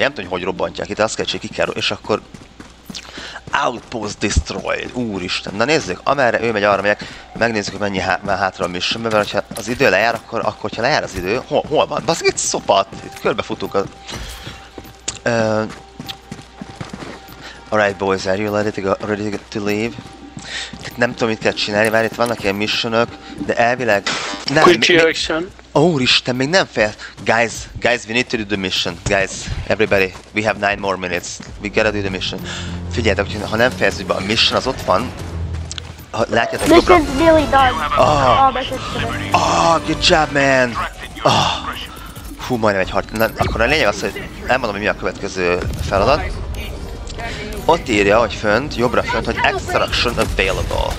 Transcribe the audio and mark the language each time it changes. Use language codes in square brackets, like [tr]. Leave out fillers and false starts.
[hu] Nem tudom, hogy robbantják itt, azt kell csinálni, ki kell, és akkor... [en] Outpost destroyed, [hu] úristen. Na nézzük, amerre ő megy, arra megyek, megnézzük, hogy mennyi már hátra a mission, mert ha az idő lejár, akkor hogyha lejár az idő, hol van? Baszki, itt szopat, itt körbefutunk a... [en] Alright boys, are you ready to leave? [hu] Itt nem tudom, mit kell csinálni, várj, itt vannak ilyen missionök, de elvileg... Nem, [en] Quick reaction. [hu] Úristen, még nem fél. [en] Guys, we need to do the mission. Guys, everybody, we have 9 more minutes. We gotta do the mission. [hu] Figyeljetek, hogy ha nem fejezzük be a mission, az ott van. Látjátok jobbra. [en] Mission's nearly done. Good job, man. [hu] Hú, majdnem egy harc. Akkor a lényeg az, hogy elmondom, hogy mi a következő feladat. Ott írja, hogy fönt, jobbra fönt, hogy [en] extraction available.